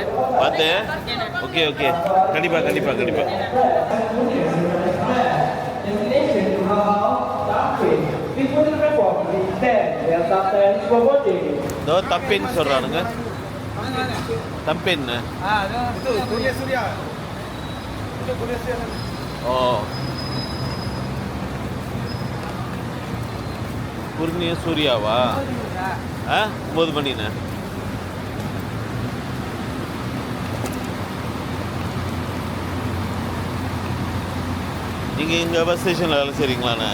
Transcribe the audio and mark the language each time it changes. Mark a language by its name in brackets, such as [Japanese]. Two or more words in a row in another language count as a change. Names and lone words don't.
[Tamil] பார்த்து. ஓகே ஓகே கண்டிப்பாக கண்டிப்பாக கண்டிப்பாக. இதோ தப்பின்னு சொல்கிறானுங்க. தம்பின்னு. [Malay] Itu Kurnia Suria. Itu Kurnia Suria. [Tamil] Oh. Kurnia Suryaவா? 9 மணிண்ணே. நீங்கள் இங்கே பஸ் ஸ்டேஷனில் வேலை செய்கிறீங்களாண்ணே?